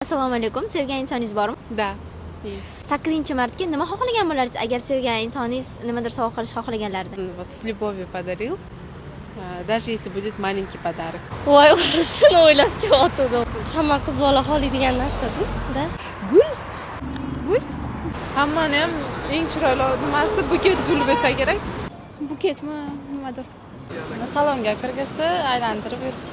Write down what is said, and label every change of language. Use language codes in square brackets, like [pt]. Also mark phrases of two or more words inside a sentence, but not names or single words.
[uz] Assalomu alaykum. Sevgan insoningiz bormi? [ru] Да. [uz] 8-martga nima xohlagan bo'lardingiz agar sevgan insoningiz nimadir sovg'a qilish xohlaganlarida? [ru] Вот с любовью подарил. Даже если будет маленький подарок. [uz] Voy, shuni o'ylab kelyotgandim. Hamma qiz bola xohlaydigan narsa-da. Gul. Hammani ham eng chiroyli nimasi buket gul bo'lsa kerak. Buketmi, nimadir. Salonga kirgizdi, aylantirib yuribdi.